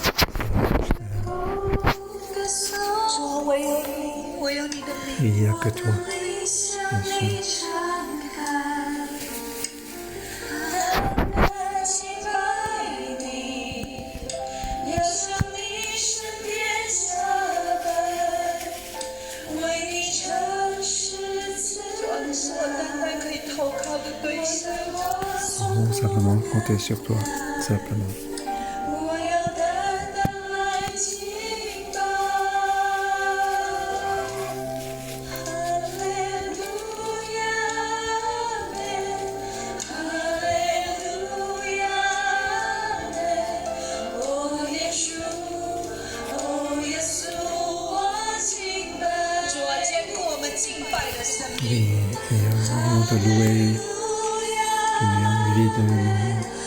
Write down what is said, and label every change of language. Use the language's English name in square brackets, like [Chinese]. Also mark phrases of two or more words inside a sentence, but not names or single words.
[Chinese] 主，唯有你，唯有你的名，我的灵向你敞开，单单敬拜你，要向你圣殿下拜，为你诚实慈爱。你是我单单可以投靠的对象。 [French] Simplement compter sur toi, simplement. [Chinese] 我要单单来敬拜。哈利路亚，阿门，哈利路亚，阿门。哦，耶稣，哦，耶稣，我敬拜。主啊，坚固我们敬拜的生命。 [French] Et on te louer, tu es en vie de